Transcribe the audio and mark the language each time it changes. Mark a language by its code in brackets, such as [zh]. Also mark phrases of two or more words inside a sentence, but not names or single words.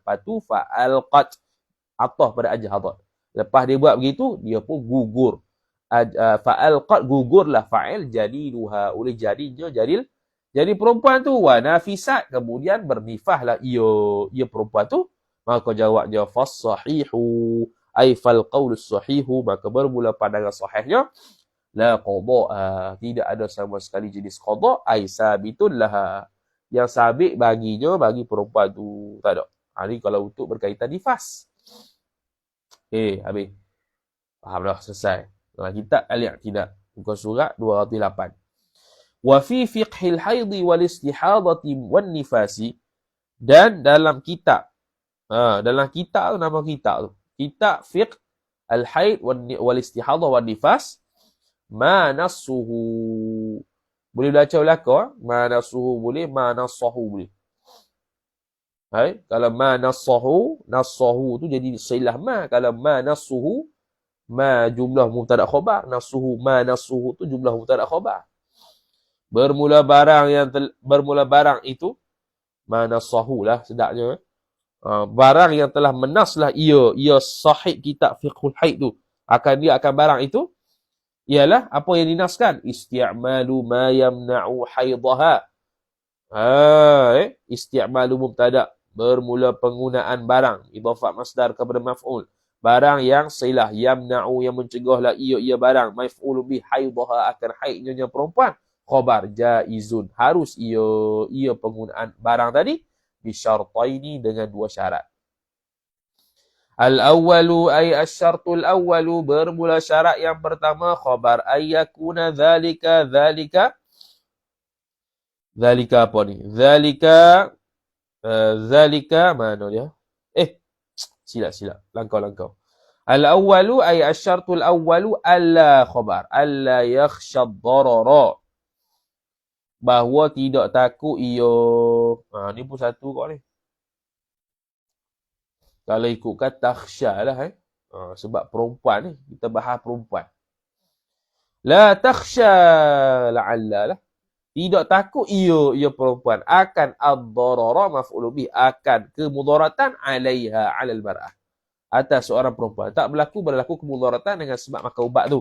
[ms] Lepas tu fa'alqat, atah pada ajhadat. Lepas dia buat begitu, dia pun gugur. Fa'alqat, gugurlah fa'il jadiluha, oleh jadinya jadi perempuan tu. [ar] ونفست, [ms] kemudian bernifahlah ia perempuan tu. Maka jawabnya [ar] فالصحيح أي فالقول الصحيح, [ms] maka bermula pandangan sahihnya [ar] لا قضاء, [ms] tidak ada sama sekali jenis qada, [ar] أي ثابت لها, [ms] yang sabit baginya, bagi perempuan tu, tak ada. Ni kalau untuk berkaitan nifas. Habis. Faham dah, selesai. Dalam kitab Al-I'tidal, muka surat 208. [ar] وفي فقه الحيض والاستحاضة والنفاس, [ms] dan dalam kitab tu, nama kitab tu, [ar] كتاب فقه الحيض والاستحاضة والنفاس, ما نصه, [ms] boleh baca belaka, [ar] ما نصه [ms] boleh, [ar] ما نصه [ms] boleh. Kalau [ar] ما نصه [ms] tu jadi silah ma. Kalau [ar] ما نصه, ما جملة مبتدأ خبر، نصه ما نصه [ms] tu [ar] جملة مبتدأ خبر. [ms] Bermula barang itu, [ar] ما نصه [ms] lah sedaknya. Barang yang telah menaslah ia sahih kitab fiqhul haid tu, dia akan barang itu ialah apa yang dinaskan, [ar] استعمال ما يمنع حيضها. استعمال مبتدأ, [ms] bermula penggunaan barang, [ar] إضافة مصدر [ms] kepada maf'ul, barang yang silah, yamna'u yang mencegahlah ia barang, [ar] مفعول به حيضها, [ms] akan haidnya perempuan, [ar] خبر جائز, [ms] harus ia penggunaan barang tadi bisyartaini, dengan dua syarat. [ar] الأول أي الشرط الأول, [ms] bermula syarat yang pertama khabar ayyakuna dzalika apa ni? Dzalika mana dia? Silap. Langkau. [ar] الأول أي الشرط الأول ألا خبر ألا يخشى الضرر, [ms] bahawa tidak takut ia. Ni pun satu kau ni. Kalau ikutkan takhsha lah sebab perempuan ni, kita bahas perempuan. [ar] لا تخشى لعل [ms] lah, tidak takut ia perempuan, akan [ar] الضرر مفعول به, [ms] akan kemudaratan [ar] عليها على المرأة, [ms] atas seorang perempuan. Tak berlaku kemudaratan dengan sebab makan ubat tu.